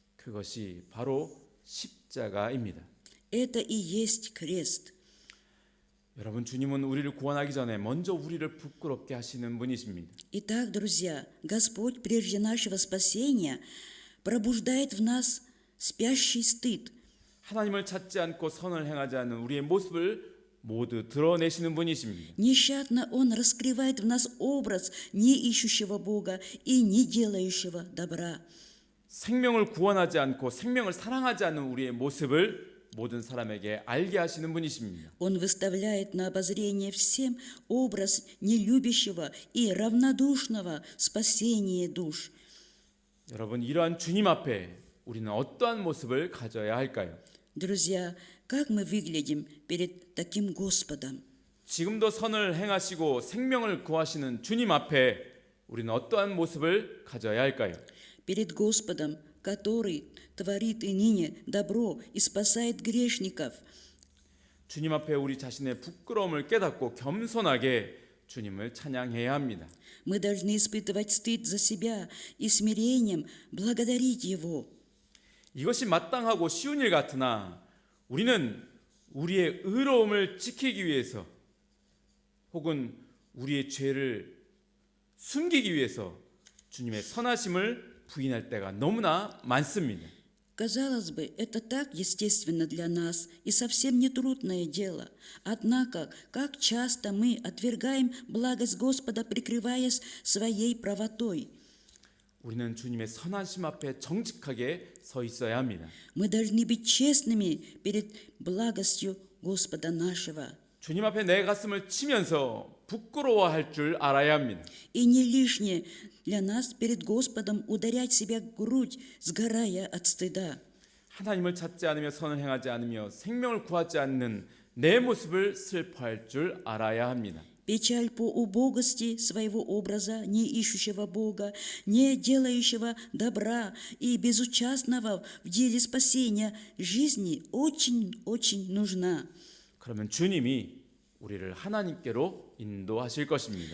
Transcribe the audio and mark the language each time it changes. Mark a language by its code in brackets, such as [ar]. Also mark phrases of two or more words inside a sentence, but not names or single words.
[ko] 그것이 바로 십자가입니다. [ru] Это и есть крест. [ko] 여러분, 주님은 우리를 구원하기 전에 먼저 우리를 부끄럽게 하시는 분이십니다. [ru] Итак, друзья, Господь прежде нашего спасения пробуждает в нас спящий стыд. [ko] 하나님을 찾지 않고 선을 행하지 않는 우리의 모습을 모두 드러내시는 분이십니다. [ru] Нещадно Он раскрывает в нас образ не ищущего Бога и не делающего добра. [ko] 생명을 구원하지 않고 생명을 사랑하지 않는 우리의 모습을 모든 사람에게 알게 하시는 분이십니다. [ru] Он выставляет на обозрение всем образ нелюбящего и равнодушного в спасении душ. [ko] 여러분, 이러한 주님 앞에 우리는 어떠한 모습을 가져야 할까요? [ru] Друзья, как мы выглядим перед таким Господом? [ko] 지금도 선을 행하시고 생명을 구하시는 주님 앞에 우리는 어떠한 모습을 가져야 할까요? [ru] Перед Господом, который творит и ныне добро и спасает грешников. [ko] 주님 앞에 우리 자신의 부끄러움을 깨닫고 겸손하게 주님을 찬양해야 합니다. [ru] Мы должны испытывать стыд за себя и смирением благодарить Его. [ko] 이것이 마땅하고 쉬운 일 같으나 우리는 우리의 의로움을 지키기 위해서 혹은 우리의 죄를 숨기기 위해서 주님의 선하심을 부인할 때가 너무나 많습니다. [ru] Казалось бы, это так естественно для нас и совсем не трудное дело. Однако, как часто мы отвергаем благость Господа, прикрываясь своей правотой. [ko] 우리는 주님의 선하심 앞에 정직하게 서 있어야 합니다. [ru] Мы должны быть честными перед благостью Господа нашего. [ko] 주님 앞에 내 가슴을 치면서 부끄러워할 줄 알아야 합니다. [ru] И не лишнее для нас перед Господом ударять себя в грудь, сгорая от стыда. [ko] 하나님을 찾지 않으며 선을 행하지 않으며 생명을 구하지 않는 내 모습을 슬퍼할 줄 알아야 합니다. [ru] Печаль по убогости своего образа, не ищущего Бога, не делающего добра и безучастного в деле спасения жизни очень нужна. [ko] 그러면 주님이 우리를 하나님께로 인도하실 것입니다.